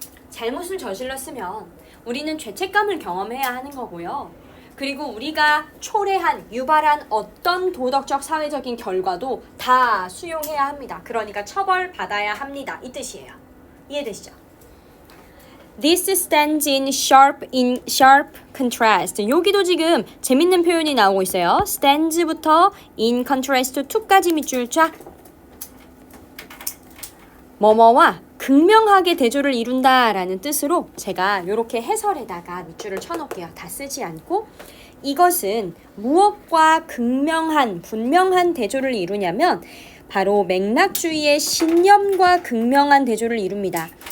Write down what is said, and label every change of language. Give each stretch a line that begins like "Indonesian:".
Korean: 잘못을 저질렀으면 우리는 죄책감을 경험해야 하는 거고요. 그리고 우리가 초래한, 유발한 어떤 도덕적, 사회적인 결과도 다 수용해야 합니다. 그러니까 처벌받아야 합니다. 이 뜻이에요. 이해되시죠?
English: This stands in sharp contrast.
Korean: 여기도 지금 재밌는 표현이 나오고 있어요. stands부터 in contrast to까지 밑줄 쫙. 뭐뭐와 극명하게 대조를 이룬다라는 뜻으로 제가 이렇게 해설에다가 밑줄을 쳐놓을게요. 다 쓰지 않고 이것은 무엇과 극명한, 분명한 대조를 이루냐면 바로 맥락주의의 신념과 극명한 대조를 이룹니다.